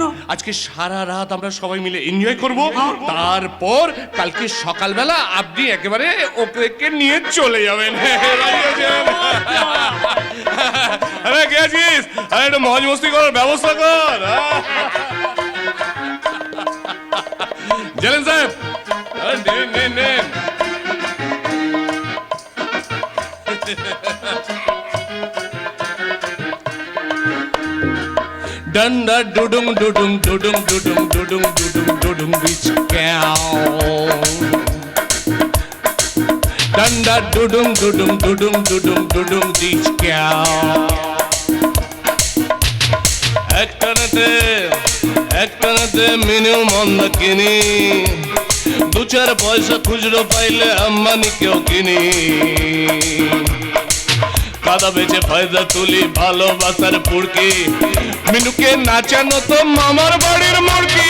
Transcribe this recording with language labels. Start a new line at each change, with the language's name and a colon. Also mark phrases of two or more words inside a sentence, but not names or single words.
Bangla: আজকে সারা রাত আমরা সবাই মিলে এনজয় করব, তারপর কালকে সকালবেলা আপনি একেবারে ওকে নিয়ে চলে যাবেন। আরে কে আছিস? আরে একটু মজ মস্তি করার ব্যবস্থা কর। জানেন সাহেব, নেন। Dunda dudung beach cow. Dunda dudung beach cow. একটানাতে মিনিমাম আমরা কিনি, দু চার পয়সা খুচরো পাইলে আম্বানি কেউ কিনি। কাদা বেচে ফায়দা তুলি, ভালোবাসার পুরকি, মিনুকে নাচানো তো মামার বাড়ির মুরগি।